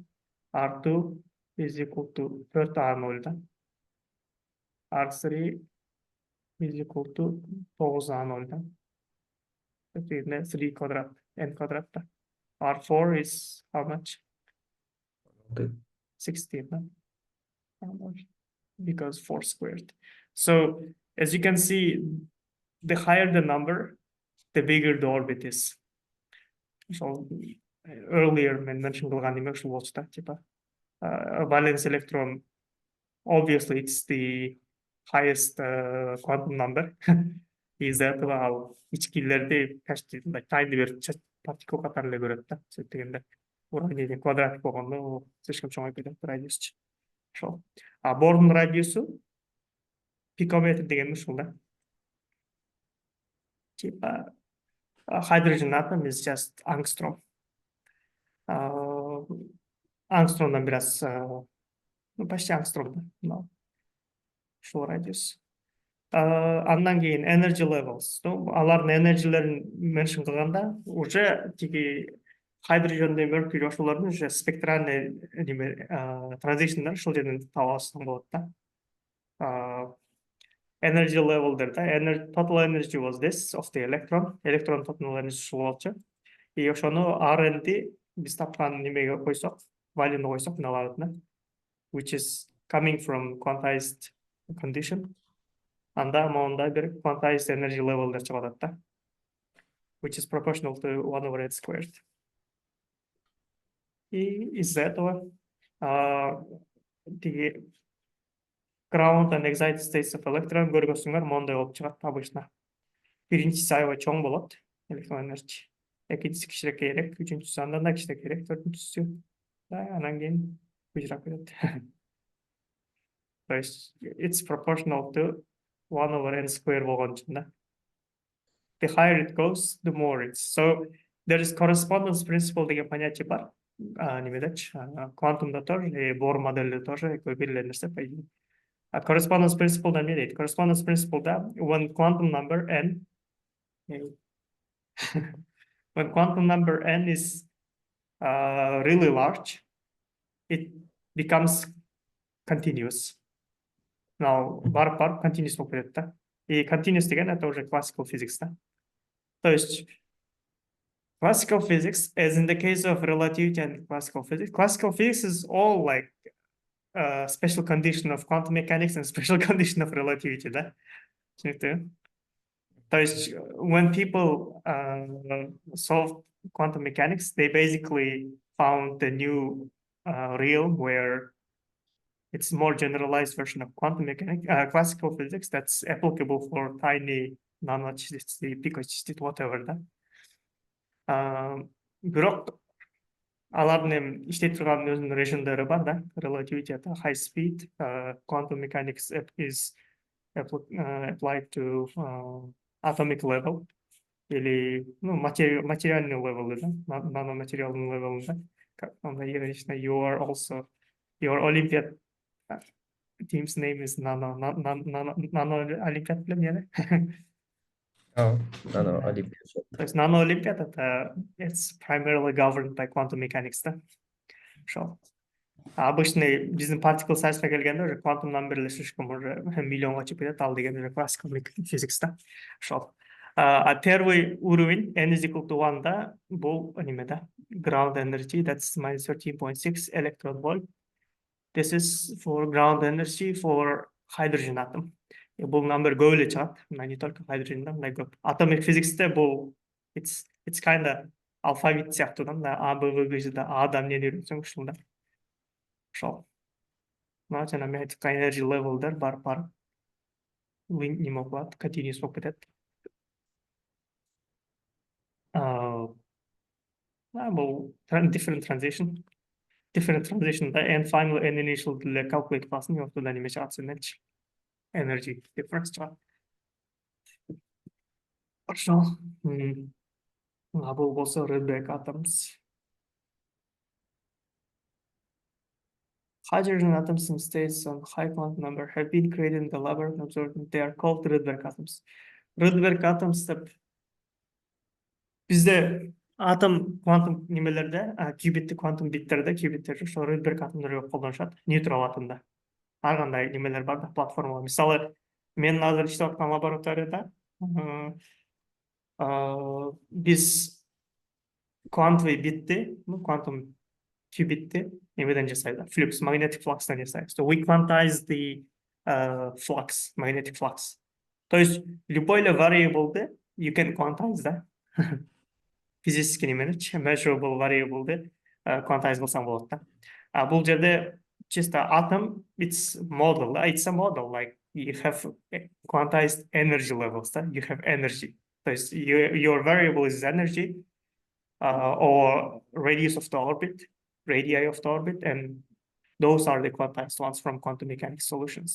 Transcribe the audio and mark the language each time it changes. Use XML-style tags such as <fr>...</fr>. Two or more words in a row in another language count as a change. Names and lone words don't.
<en>R2 is equal to 4A0, да. R3 is equal to 9A0,</en> <ru>да. Это 3 квадрат, n квадрат, да.</ru> <en>R4 is how much? 16, да. Because 4 squared. So, as you can see, the higher the number, the bigger the orbit is. So, earlier I mentioned the valence electron. Obviously, it's the highest quantum number. Is that wow?</en> <ky>Ичкилерде тайны бир партикул катары эле көрөт да. Сөйткөндө</ky> <ru>уравнение квадрат</ru> <ky>болгондо слишком чоң айтып кетет радиусчу. Ошол. Бордун радиусу пикометр деген ушул да.</ky> <ru>Типа</ru> <en>hydrogen atom is just angstrom.</en> <ky>Ангстромдан бираз, почти ангстром, да. Ушул радиус. Андан кийин</ky> <en>energy levels.</en> <ky>Алардын энержилерин меншин кылганда уже тиги</ky> <en>hydrogen and mercury</en> <ky>ошолордун уже спектральный транзишндар ушул жерден таап алсаң болот да.</ky> <en>Energy level да, total energy was this of the electron total energy</en> <ky>ушул болчу. И ошону RN'ди биз тапкан немеге койсок,</ky> <kk>valueны қойсақ мыналарына,</kk> <en>which is coming from quantized condition.</en> <kk>Анда мында бір</kk> <en>quantized energy level'дар</en> <kk>шығады да,</kk> <en>which is proportional to 1 over n squared.</en> <ru>И из-за этого</ru> <en>ground and excited states of electron</en> <ky>көргөсүңөр мондай болуп чыгат обычно. Биринчиси аябай чоң болот, электрон энергия. Экинчиси кичирээк, үчүнчүсү андан да кичирээк, төртүнчүсү да анан кийин кичирээк кетет.</ky> <ru>То есть</ru> <en>it's proportional to 1 over n square</en> <ky>болгон үчүн да.</ky> <en>The higher it goes, the more it's. So there is correspondence principle</en> <ky>деген понятие бар. Немедечи, квантумда тоже, и Bohr модели тоже экөө бир эле нерсе по идее.</ky> <en>Correspondence principle</en> <ky>да эмне дейт?</ky> <en>Correspondence principle да when quantum number n when quantum number n is really large, it becomes continuous. Now,</en> <ky>бар continuous болуп кетет да.</ky> <ru>И continuous деген это уже</ru> <en>classical physics</en> <ky>да.</ky> <ru>То есть</ru> <en>classical physics, as in the case of relativity and classical physics is all like special condition of quantum mechanics and special condition of relativity,</en> <ky>да?</ky> <ru>То есть</ru> <en>when people solved quantum mechanics, they basically found the new realm where it's more generalized version of quantum mechanics, classical physics that's applicable for tiny nanochyclicity, picochyclicity, whatever,</en> <ky>да? Бирок алардын эми иштеп турган өзүнүн режимдери бар да.</ky> <en>Relativity at high speed, quantum mechanics is applied to atomic level</en> <ru>или материальный</ru> <en>level, да, наноматериальный level, да. You are also your Olympiad team's name is Nano Olympiad, білем, Nano Olympiad.</en> <ru>То есть</ru> <en>Nano Olympiad it's primarily governed by quantum mechanics,</en> <ky>да. Ошол. Обычный биздин particle size'га келгенде уже</ky> <en>quantum number</en> <ky>слишком уже миллионго чейин кетет, ал деген уже</ky> <en>classical physics</en> <ky>да. Ошол.</ky> <ru>Первый уровень</ru> <en>n is equal to 1 да,</en> <ky>бул неме да,</ky> <en>ground energy, that's minus 13.6 electron volt. This is for ground energy for hydrogen atom.</en> <ky>Бул number көп эле чыгат,</ky> <ru>не только</ru> <ky>hydrogen да, мындай көп. Atomic physics'те бул</ky> <en>it's kind of</en> <ky>алфавит сыяктуу да, A, B, V, G да, A'дан эмнени үйрөнсөң ушул да. Ошол. Мына жана мен айткан</ky> <en>energy level'дар</en> <ky>бар. Неме болот, continuous болуп кетет. Бул</ky> <en>different transition</en> <ky>да,</ky> <en>and final and initial</en> <ky>деле calculate кыласың, ортодон неме чыгат сендерчи.</ky> <en>Energy difference</en> <ky>чыгат. Ошол. Бул болсо Rydberg atoms.</ky> <en>Hydrogen atoms in states on high quantum number have been created in the laboratory and observed. They are called Rydberg atoms.</en> <ky>Rydberg atoms деп бизде атом квантум немелерде, кубиттик квантум биттерде, кубиттер ошо Rydberg атомдорго колдонушат, нейтрал атомда. Ар кандай немелер бар да, платформалар. Мисалы, мен азыр иштеп аткан лабораторияда биз квантовый битти, квантум qubit'ti nemeden жасайды? Flux,</ky> <en>magnetic flux'tan</en> <ky>жасайды.</ky> <en>So we quantize the flux, magnetic flux.</en> <ru>То есть любой</ru> <en>variable you can quantize да.</en> <ky>Физически немени,</ky> <en>measurable variable</en> <ky>quantize кылсаң болот да. Бул жерде чисто</ky> <en>atom, it's model, it's a model, like you have quantized energy levels, да? You have energy.</en> <ru>То есть</ru> <en>your variable is energy or radius of the orbit, radii of the orbit, and those are the quantized ones from quantum mechanics solutions.</en>